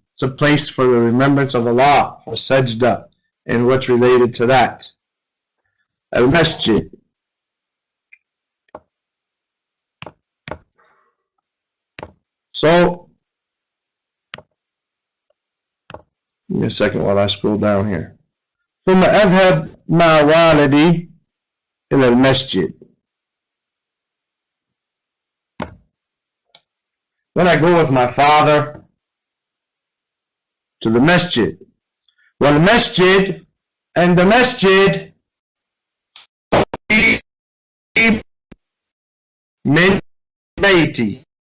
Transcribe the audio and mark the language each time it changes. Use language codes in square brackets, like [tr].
[en] It's a place for the remembrance of Allah, for sajda, and what's related to that. Al-Masjid. So, give me a second while I scroll down here. [ar] ثم أذهب مع والدي إلى المسجد. [en] When I go with my father to the masjid. Well, masjid, and the masjid [ar] min bayti.